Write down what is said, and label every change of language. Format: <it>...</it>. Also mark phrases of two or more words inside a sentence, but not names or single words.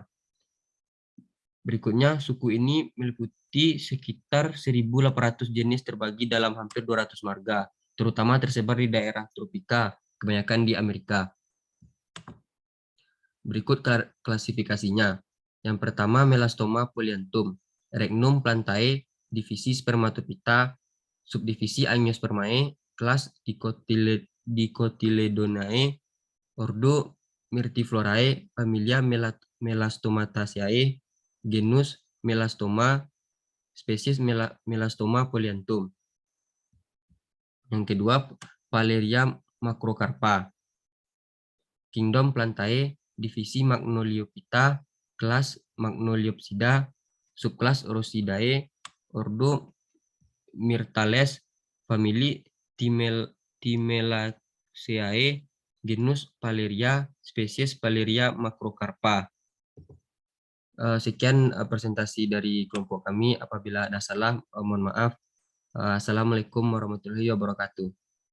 <id>Berikutnya, suku ini meliputi sekitar 1.800 jenis terbagi dalam hampir 200 marga, terutama tersebar di daerah tropika, kebanyakan di Amerika. Berikut klasifikasinya. Yang pertama, Melastoma polyanthum, Regnum plantae, divisi spermatophyta, subdivisi Angiospermae, kelas Dicotyledoniae, ordo Myrtiflorae, familia Melastomataceae, genus Melastoma, spesies Melastoma polyanthum. Yang kedua, Valeria macrocarpa. Kingdom Plantae, divisi Magnoliophyta, kelas Magnoliopsida, subkelas Rosidae, ordo Myrtales, famili Timelaceae, genus Valeria, spesies Valeria macrocarpa. Sekian presentasi dari kelompok kami. Apabila ada salah, mohon maaf.</id> <ar>السلام عليكم ورحمة الله وبركاته.</ar>